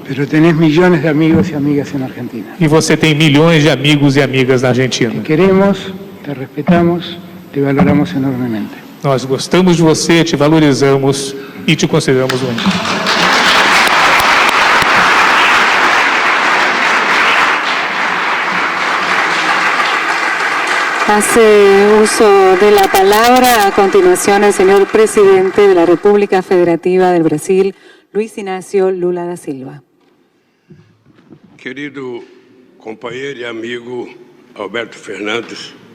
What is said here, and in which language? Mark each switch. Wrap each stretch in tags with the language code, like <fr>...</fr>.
<es>Pero tenés millones de amigos y amigas en Argentina.</es> <pt>E você tem milhões de amigos e amigas na Argentina.</pt> <es>Te queremos, te respetamos, te valoramos enormemente.</es> <pt>Nós gostamos de você, te valorizamos e te consideramos único.</pt> <es>Hace uso de la palabra a continuación el señor presidente de la República Federativa del Brasil, Luiz Inácio Lula da Silva.</es> <pt>Querido companheiro e amigo Alberto Fernandes,</pt>